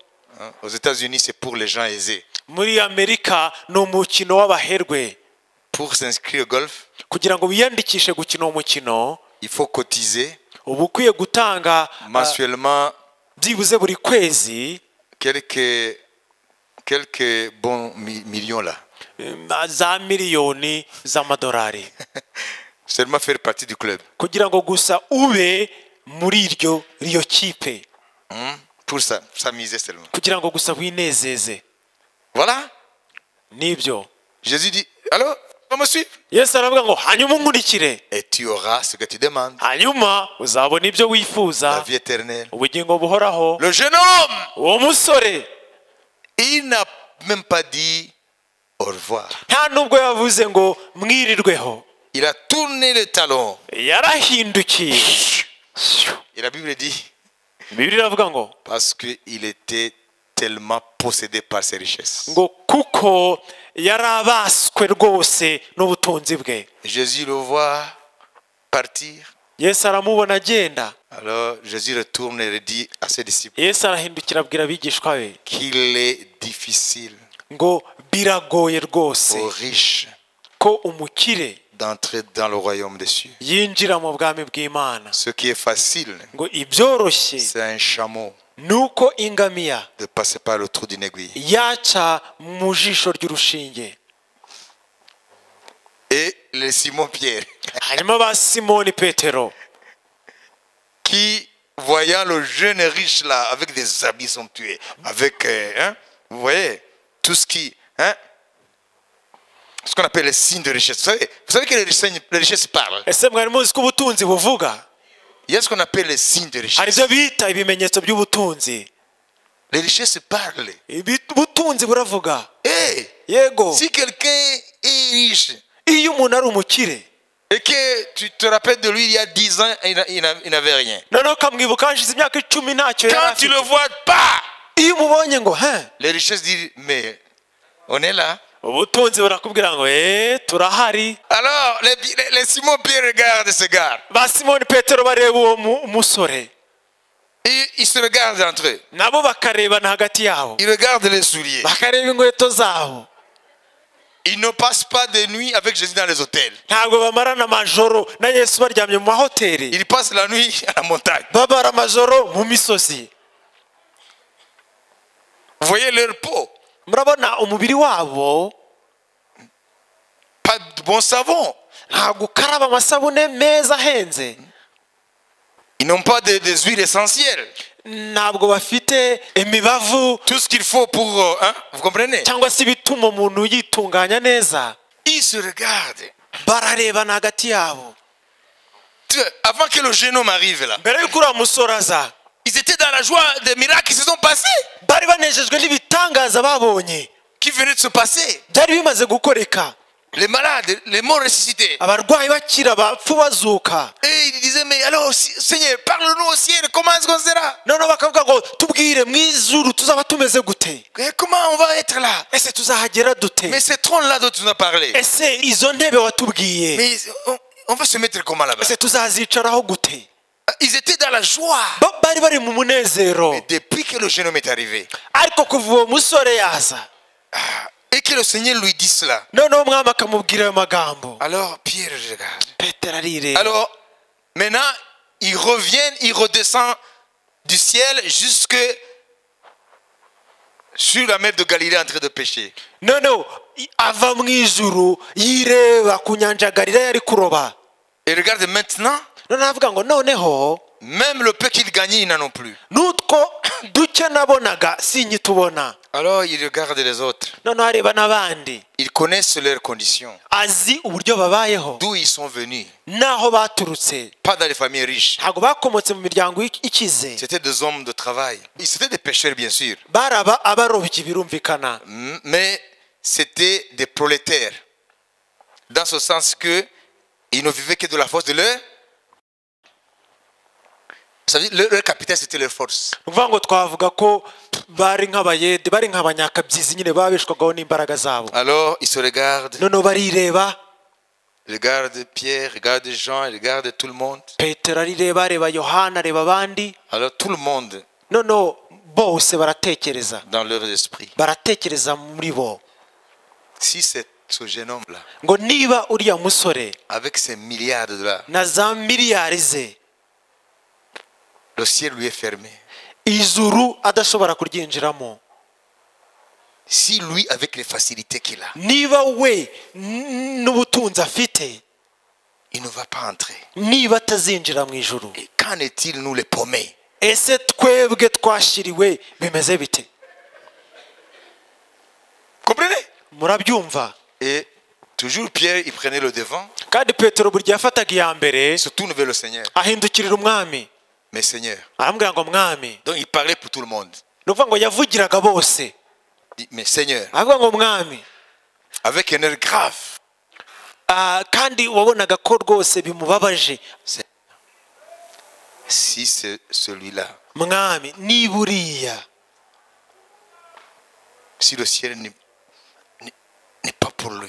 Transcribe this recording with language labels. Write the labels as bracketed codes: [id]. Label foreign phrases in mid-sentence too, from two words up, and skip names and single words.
[fr] Hein? Aux États-Unis, c'est pour les gens aisés. [rw] Muri Amerika ni umukino w'abaherwe. [fr] Pour s'inscrire au golf, [rw] Kugira ngo wiyandikishe gukina uwo mukino [fr] il faut cotiser [rw] uba ukwiye gutanga [fr] mensuellement [rw] byibuze buri kwezi [fr] quelques bons millions là. [rw] za miliyoni z'amadolari [fr] Seulement faire partie du club. [rw] kugira ngo gusa ube muri iyo kipe, [fr] Pour ça, s'amuser seulement. [rw] kugira ngo gusa winezeze. [fr] Voilà. [rw] Nibyo [fr] Jésus dit, alors, va me suivre. [rw] Yesu aravuga ngo hanyuma unkurikire, [fr] Et tu auras ce que tu demandes. [rw] hanyuma uzabona ibyo [fr] La [rw] wifuza, [fr] vie éternelle. [rw] ubugingo buhoraho. [fr] Le jeune homme, [rw] Uwo musore [fr] il n'a même pas dit au revoir. [rw] nta nubwo yavuze ngo mwirirweho, [fr] Il a tourné le talon. [rw] yarahindukiye. [fr] Et la Bible dit, [rw] Bibiliya iravuga ngo [fr] parce qu'il était tellement possédé par ses richesses. [rw] ngo kuko yarabaswe rwose n'ubutunzi bwe. [fr] Jésus le voit partir. [rw] Yesu aramubona agenda. [fr] Alors Jésus retourne et dit à ses disciples [rw] Yesu arahindukira abwira abigishwa be [fr] qu'il est difficile [rw] ngo biragoye rwose [fr] aux riches [rw] ko umukire [fr] d'entrer dans le royaume des cieux. [rw] yinjira mu bwami bw'Imana. [fr] Ce qui est facile, [rw] Ngo ibyoroshye [fr] c'est un chameau [rw] nuko ingamiya [fr] de passer par le trou d'une aiguille. [rw] yaca mu jisho ry'urushinge. [fr] Et le Simon-Pierre, [rw] Hanyuma ba Simoni Petero [fr] qui, voyant le jeune riche là, avec des habits somptueux, avec, vous voyez, tout ce qui, ce qu'on appelle les signes de richesse. Vous savez que les richesses parlent. [rw] ese mwari muzi ko ubutunzi buvuga? [fr] Il y a ce qu'on appelle les signes de [rw] Hari [fr] richesse. [rw] ibyo bita ibimenyetso by'ubutunzi. [fr] Les richesses parlent. [rw] Ubutunzi buravuga. [fr] Hey, [rw] Yego, [fr] si quelqu'un est riche [rw] iyo umuntu ari umukire [fr] et que tu te rappelles de lui il y a 10 ans, il n'avait rien. [rw] noneho ukamwibuka hashize imyaka 10 ntacyo yari [fr] Quand tu [rw] afite, [fr] le vois pas, [rw] iyo umubonye ngo [fr] les richesses disent, mais on est là. [rw] ubutunzi burakubwira ngo turahari. [fr] Alors, les Simon-Pierre regardent ce gars. [rw] Ba Simoni Petero bareba uwo musore, [fr] Et ils se regardent entre eux. [rw] nabo bakarebana hagati yabo, [fr] Ils regardent les souliers. [rw] bakareba inkweto zabo. [fr] Ils ne passent pas de nuit avec Jésus dans les hôtels. [rw] Ntabwo bamarana amajoro na Yesu baryamye mu mahoteli, [fr] Ils passent la nuit à la montagne. [rw] babara amajoro mu misozi. [fr] Vous voyez leur peau. [rw] Murabona umubiri wabo, [fr] Pas de bon savon. [rw] ntabwo ukaraba amasabune meza ahenze, [fr] Ils n'ont pas des huiles essentielles. [rw] ntabwo bafite imibavu [fr] Tout ce qu'il faut pour... vous comprenez? [rw] cyangwa se ibituma umuntu yitunganya neza. [fr] Ils se regardent. [rw] Bararebana hagati yabo. [fr] Avant que le jeune homme arrive là, [rw] Mbere y'uko uriya musore aza, [fr] ils étaient dans la joie des miracles qui se sont passés. [rw] bari banejejwe n'ibitangaza babonye [fr] Qui venaient de se passer. [rw] byari bimaze gukoreka. [fr] Les malades, les morts ressuscités. [rw] Abarwayi bakira, abapfu bazuka. [fr] Et ils disaient, mais alors, Seigneur, parle-nous au ciel, comment est-ce qu'on sera? [rw] Noneho bakavuga ngo tubwire mu ijuru tuzaba tumeze gute, [fr] Comment on va être là? [rw] ese tuzahagera dute, [fr] Mais ce trône-là dont tu nous as parlé, [rw] ese izo ntebe watubwiye, [fr] mais on va se mettre comment là-bas? [rw] ese tuzazicaraho gute. [fr] Ils étaient dans la joie. [rw] Bari bari mu munezero. [fr] Mais depuis que le jeune homme est arrivé, [rw] Ariko kuva uwo musore yaza, [fr] et que le Seigneur lui dit cela, [rw] noneho umwami akamubwira ayo magambo, [fr] alors Pierre regarde. [rw] Petero arireba. [fr] Alors, maintenant, il revient, il redescend du ciel jusque sur la mer de Galilée en train de pêcher. [rw] Noneho ava mu ijuru yireba ku nyanja ya Galilaya ari kuroba. [fr] Et regarde maintenant, [rw] Noneho avuga ngo noneho [fr] même le peu qu'il gagnait, ils n'en ont plus. [rw] n'utwo duke nabonaga sinyitubona. [fr] Alors, il regarde les autres. [rw] Noneho areba n'abandi, [fr] Ils connaissent leurs conditions, [rw] azi uburyo babayeho, [fr] d'où ils sont venus. [rw] n'aho baturutse. [fr] Pas dans les familles riches. [rw] Ntabwo bakomotse mu miryango ikize, [fr] C'était des hommes de travail. C'était des pêcheurs, bien sûr. [rw] bari abarobyi birumvikana, [fr] Mais c'était des prolétaires. dans ce sens que ils ne vivaient que de la force de leur. Ça veut dire leur capital c'était leur force. [rw] uvuga ngo twavuga ko bari nk'abayede bari nk'abanyakabyizi nyine babeshwagaho n'imbaraga zabo. [fr] Alors ils se regardent, [rw] noneho barireba, [fr] regardent Pierre, regardent Jean, regardent tout le monde. [rw] petero arireba, areba yohana, areba abandi, [fr] Alors tout le monde [rw] noneho bose baratekereza [fr] dans leur esprit. [rw] baratekereza muri bo [fr] Si c'est ce jeune homme là [rw] ngo niba uriya musore [fr] avec ses milliards de dollars, [rw] na za miliyari ze, [fr] le ciel lui est fermé. [rw] ijuru adashobora kuryinjiramo, [fr] Si lui avec les facilités qu'il a, [rw] niba we n'ubutunzi afite, [fr] il ne va pas entrer. [rw] niba atazinjira mu ijuru, [fr] Et qu'en est-il nous les paumés? [rw] ese twebwe twashiriwe bimeze bite? [fr] Comprenez? [rw] Murabyumva? [fr] Et toujours Pierre, il prenait le devant, [rw] kandi petero buri gihe yafataga iya mbere [fr] il se tourne vers le Seigneur. [rw] ahindukirira umwami, [fr] Mais Seigneur, [rw] aramubwira ngo mwami. [fr] donc il parlait pour tout le monde. [rw] ni ukuvuga ngo yavugiraga bose, [fr] Il dit, mais Seigneur, [rw] avuga ngo mwami. [fr] avec un air grave, [rw] kandi wabonaga ko rwose bimubabaje, [fr] si c'est celui-là, [rw] mwami niba uriya, [fr] si le ciel n'est pas pour lui,